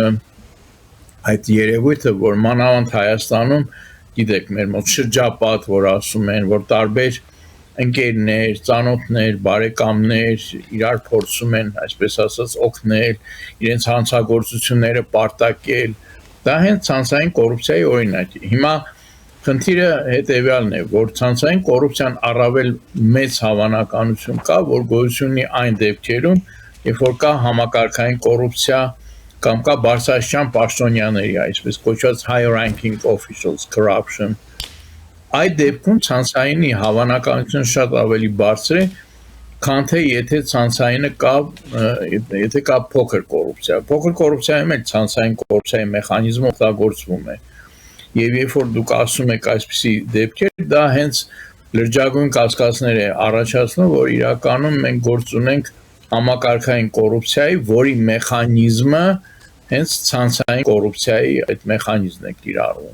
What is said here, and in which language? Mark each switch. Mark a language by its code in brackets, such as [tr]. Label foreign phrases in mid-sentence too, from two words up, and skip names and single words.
[hy] այդ երևույթը, որ մանավանդ Հայաստանում, գիտեք, մեր մոտ շրջապատ, որ ասում են, որ տարբեր ընկերներ, ծանոթներ, բարեկամներ իրար փորձում են, այսպես ասած, օգնել, իրենց հանցագործությունները պարտակել, դա հենց ցանցային կոռուպցիայի օրինակ է։ Հիմա խնդիրը հետեւյալն է, որ ցանցային կոռուպցիան առավել մեծ հավանականություն կա, որ գոյություն ունի այն դեպքերում, երբ որ կա համակարգային կոռուպցիա կամ կա բարձրաստիճան պաշտոնյաների, այսպես կոչված [en] high ranking officials corruption, [hy] այդ դեպքում ցանցայինի հավանականությունը շատ ավելի բարձր է, քան թե եթե ցանցայինը կա, եթե կա փոքր կոռուպցիա։ Փոքր կոռուպցիայում էլ ցանցային կոռուպցիայի մեխանիզմը օգտագործվում է։ Եվ երբ որ դուք ասում եք այսպիսի դեպքեր, դա հենց լրջագույն կասկածներ է առաջացնում, որ իրականում մենք գործ ունենք համակարգային կոռուպցիայի, որի մեխանիզմը հենց ցանցային կոռուպցիայի այդ մեխանիզմն է կիրառվում։